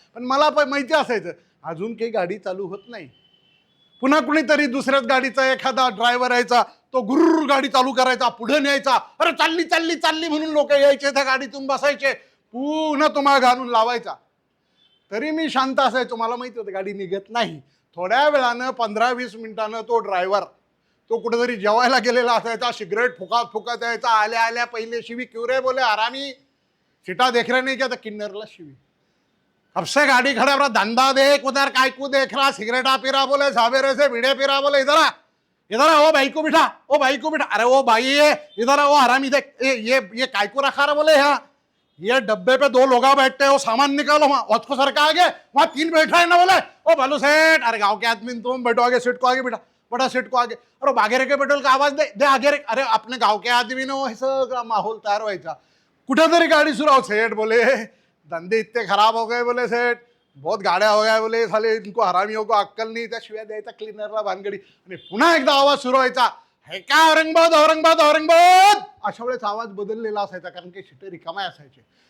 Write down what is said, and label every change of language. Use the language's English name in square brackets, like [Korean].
[Marathi] पण मला पण माहिती असायचं अजून काही गाडी चालू होत नाही. पुन्हा कुणीतरी दुसऱ्याच गाडीचा एखादा ड्रायव्हर यायचा, तो गुर्र गाडी चालू करायचा, पुढे न्यायचा, अरे चालली चालली चालली म्हणून लोक यायचे, त्या गाडीतून बसायचे, पुन्हा तुम्हाला घालून लावायचा. तरी मी शांत असायचो, मला माहिती होतं गाडी निघत नाही. थोड्या वेळानं 15-20 मिनिटानं तो ड्रायव्हर तो कुठेतरी जेवायला गेलेला असायचा, सिगरेट फुकात फुकात यायचा, आल्या आल्या पहिले शिवी, [Hindi] क्यों रे बोले आरामी, सीटा देख रहे नहीं क्या, [Marathi] तर किन्नरला शिवी, [Hindi] अब से गाड़ी खड़ा रहा, धंधा देख, उधर कायकू देख रहा, सिगरेटा पी रहा बोले, सावेरे से भिड़े पी रहा बोले, इधर आ वो भाई को बिठा, ओ भाई को बिठा, अरे वो भाई है इधर आ, वो हरामी देख, ये कायकू रखा रहा बोले, हाँ ये डब्बे पे 2 लोग बैठते हैं, वो सामान निकालो, वहाँ उसको सर का आगे, वहाँ 3 बैठा है ना बोले, ओ बालू सेठ, अरे गाँव के आदमी तुम बैठो आगे, सीट को आगे बिठा, बड़ा सीट को आगे, अरे भागे रे के पेट्रोल का आवाज दे आगे रे, अरे अपने गाँव के आदमी ने [Marathi] सगळा माहौल तयार व्हायचा. कुठेतरी गाडी सुरू, [Hindi] सेठ बोले धंधे इतने खराब हो गए बोले, सेठ बहुत गाड्या हो गया बोले, साले इनको हरामियों को अक्कल नाही, [Marathi] त्या शिव्या द्यायचा क्लीनरला भानगडी. आणि पुन्हा एकदा आवाज सुरू व्हायचा, हे का औरंगाबाद औरंगाबाद औरंगाबाद. अशा वेळेस आवाज बदललेला असायचा, कारण की शिटे रिकामे असायचे.